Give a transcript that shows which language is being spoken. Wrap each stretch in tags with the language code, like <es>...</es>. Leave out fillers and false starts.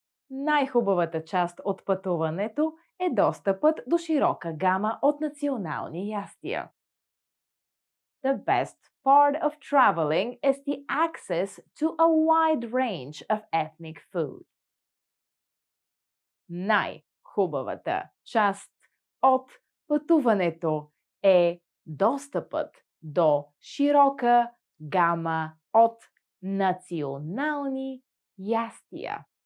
<bg>Най-хубавата част от пътуването е достъпът до широка гама от национални ястия.</bg> <en>The best part of traveling is the access to a wide range of ethnic food.</en> <bg>Най-хубавата част от пътуването е достъпът до широка гама от национални ястия.</bg>